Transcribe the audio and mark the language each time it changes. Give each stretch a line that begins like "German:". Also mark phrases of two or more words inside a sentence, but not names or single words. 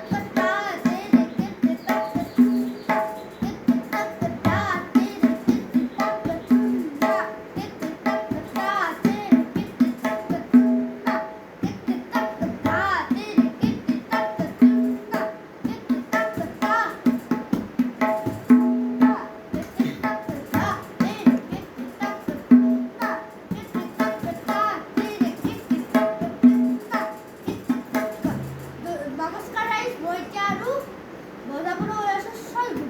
Assamese: তা তেরে কেতে তাক তুন তা কেতে তাক তা তেরে কেতে তাক তুন তা কেতে তাক তা তেরে কেতে তাক তুন তা কেতে তাক তা তেরে কেতে তাক তুন তা কেতে তাক তা নমস্কাৰ ৰাইজ, মই এতিয়া আৰু বজাবলৈ ওলাইছোঁ ছয় গুণ।